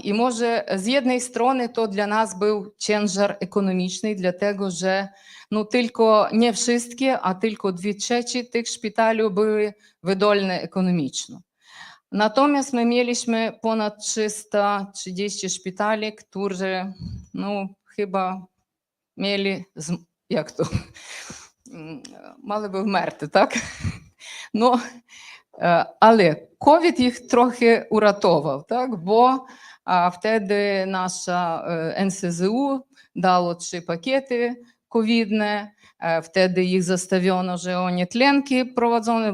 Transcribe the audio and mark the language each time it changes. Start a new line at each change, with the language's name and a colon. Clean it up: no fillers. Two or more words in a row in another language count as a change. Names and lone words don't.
Polish: I może z jednej strony to dla nas był ciężar ekonomiczny, dlatego że no, tylko nie wszystkie, a tylko 2/3 tych szpitali były wydolne ekonomicznie. Natomiast my mieliśmy ponad 330 szpitali, które no, chyba mieli, jak to,
Ukrainian: mали би вмерти, так?
Polish: No, ale COVID ich trochę uratował, tak? Bo wtedy nasza NSZU dało 3 pakiety covidne, wtedy ich zastawiono, że oni tlenki prowadzone.